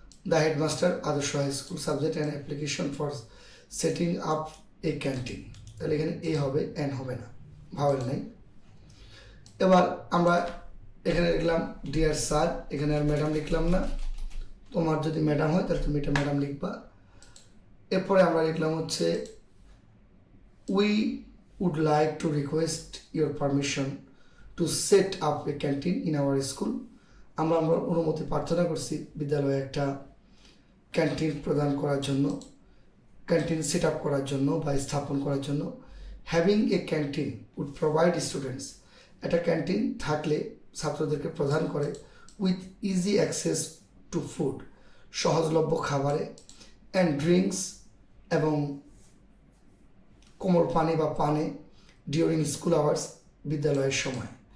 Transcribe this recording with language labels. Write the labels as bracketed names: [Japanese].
[English] The headmaster Adarsha high school, subject and application for setting up a canteen. [Bangla] তাহলে এখানে এ হবে, এন হবে না, ভাওয়েল নেই। এবার আমরা এখানে লিখলাম ডিয়ার স্যার, এখানে আর ম্যাডাম লিখলাম না। তোমার যদি ম্যাডাম হয় তাহলে তুমি এটা ম্যাডাম লিখবা। এরপরে আমরা লিখলাম হচ্ছে [English] we would like to request your permission to set up a canteen in our school. [Bangla] আমরা অনুমতি প্রার্থনা করছি বিদ্যালয়ে একটা ক্যান্টিন প্রদান করার জন্য, ক্যান্টিন সেট আপ করার জন্য বা স্থাপন করার জন্য। [English] having a canteen would provide students, [Bangla] একটা ক্যান্টিন থাকলে ছাত্রদেরকে প্রদান করে [English] with easy access to food, [Bangla] সহজলভ্য খাবারে, [English] and drinks [Bangla] এবং কোমল পানি বা পানে [English] during school hours, [Bangla] বিদ্যালয়ের সময়।